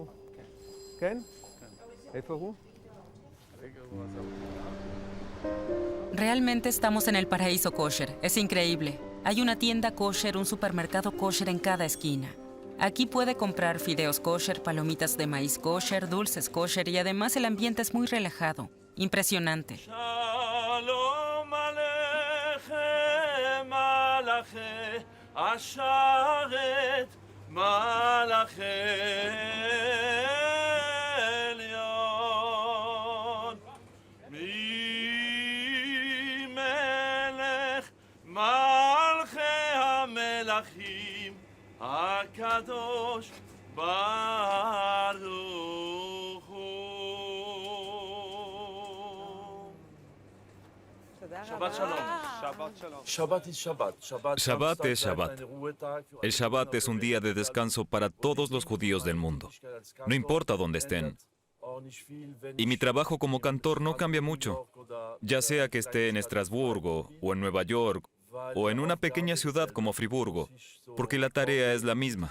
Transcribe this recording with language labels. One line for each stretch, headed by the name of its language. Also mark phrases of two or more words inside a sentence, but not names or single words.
Hebrew: כן? איפה הוא?
Spanish: Realmente estamos en el paraíso kosher. Es increíble. Hay una tienda kosher, un supermercado kosher en cada esquina. Aquí puede comprar fideos kosher, palomitas de maíz kosher, dulces kosher y además el ambiente es muy relajado. Impresionante.
Hebrew: שלום עליכם, מלאכי השרת, מלאכי עליון. מי מלך, מלכי המלכים, הקדוש ברוך הוא. שבת שלום. שבת שלום.
Spanish: Shabbat es Shabbat. El Shabbat es un día de descanso para todos los judíos del mundo, no importa dónde estén. Y mi trabajo como cantor no cambia mucho, ya sea que esté en Estrasburgo o en Nueva York o en una pequeña ciudad como Friburgo, porque la tarea es la misma.